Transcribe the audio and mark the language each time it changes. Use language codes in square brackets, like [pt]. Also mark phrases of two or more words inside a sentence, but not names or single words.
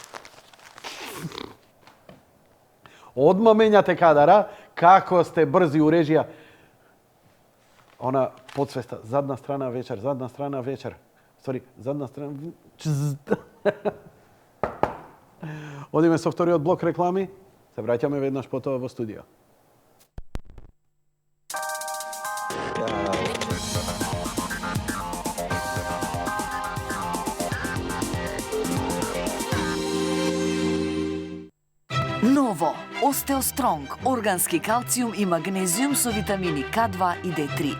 [sr] Odmah menjate kadara, kako ste brzi u režija. Ona podsvesta, zadnja strana večer. [mk] Sorry, [sr] zadnja strana... [mk] Одиме са вториот блок реклами. Се враќаме веднаш потоа во студио. Ново Остеостронг, органски калциум и магнезиум со витамини К2 и D3.